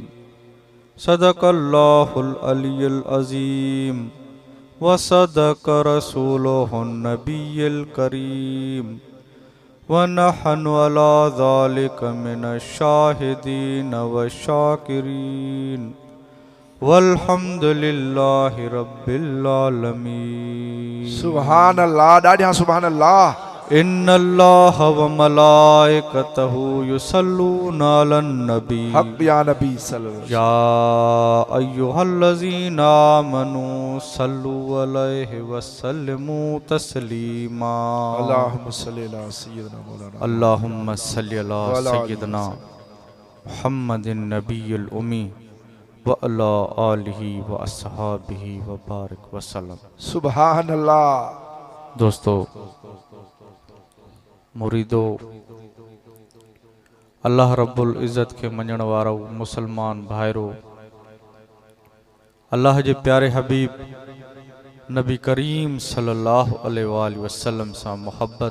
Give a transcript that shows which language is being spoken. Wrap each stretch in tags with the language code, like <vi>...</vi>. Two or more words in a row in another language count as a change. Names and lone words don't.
<ar>صدق الله العلي العظيم وصدق رسوله النبي الكريم ونحن على ذلك من الشاهدين وشاكرين والحمد لله رب العالمين. سبحان الله. ॾाढियां سبحان الله. إن الله وملائكته يصلون على النبي حق يا نبي صلى الله يا أيها الذين آمنوا صلوا عليه وسلموا تسليما. اللهم صل على سيدنا مولانا اللهم صل على سيدنا محمد النبي الأمي وعلى آله وأصحابه وبارك وسلم. سبحان الله.</ar> <sd>दोस्तों, मुरीदो,</sd> <ar>الله رب العزة</ar> <sd>के मञण वारो मुसलमान भाइरो, अल्लाह जे प्यारे हबीब</sd> <ar>نبي كريم صلى الله عليه وسلم</ar> <sd>सां मोहब्बत</sd>